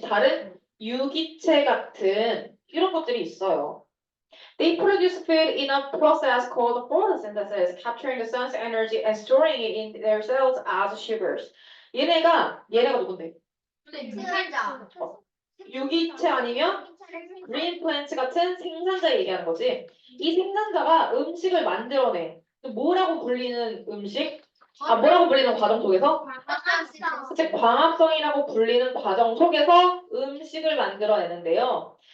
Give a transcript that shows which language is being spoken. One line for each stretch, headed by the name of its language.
Korean: 다른 유기체 같은 이런 것들이 있어요.
English: They produce food in a process called photosynthesis, capturing the sun's energy and storing it in their cells as sugars.
Korean: 얘네가 누군데? 생산자. 유기체 아니면 green plant 같은 생산자 얘기하는 거지. 이 생산자가 음식을 만들어내. 뭐라고 불리는 음식? 뭐라고 불리는 과정 속에서? 즉 광합성이라고 불리는 과정 속에서 음식을 만들어내는데요.